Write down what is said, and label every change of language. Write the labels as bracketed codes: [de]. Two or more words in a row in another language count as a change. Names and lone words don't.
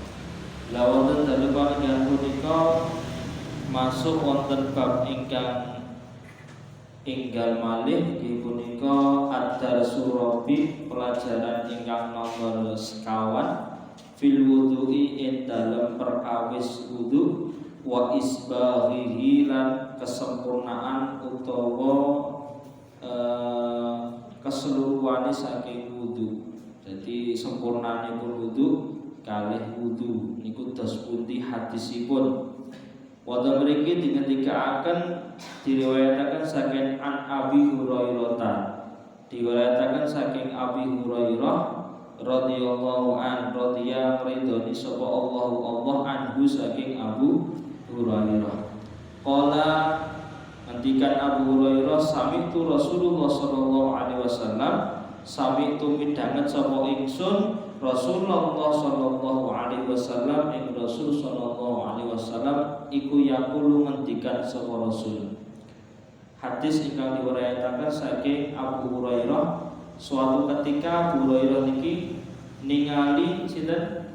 [jv] La wonten dalu panjenengan punika masuk wonten bab ingkang enggal malih inggih punika [ar] الدرس الرابع, [jv] pelajaran ingkang nomor sekawan [ar] في الوضوء [jv] ing dalem perkawis wudu [ar] وإسباغه [jv] lan kesempurnaan utawa keseluruhane saking wudu. Jadi sempurnanipun wudu kalih wudu niku dos pundi hadisipun. Wonten mriki dingendikaaken diriwayataken saking An Abi Hurairah. Diriwayataken saking Abi Hurairah [ar] رضي الله عن رضي [jv] ridhoni sapa Allah anhu saking Abu Hurairah. Qala ngendikan Abu Hurairah [ar] سمعت رسول الله صلى الله عليه وسلم, [jv] sami'tu midhanget sapa ingsun [ar] رسول الله صلى الله عليه وسلم [jv] ing [ar] رسول صلى الله عليه وسلم [jv] iku yaqulu ngendikan sapa Rasul. Hadis ingkang diriwayataken saking Abu Hurairah, [id] suatu ketika [jv] Abu Hurairah niki ningali sinten?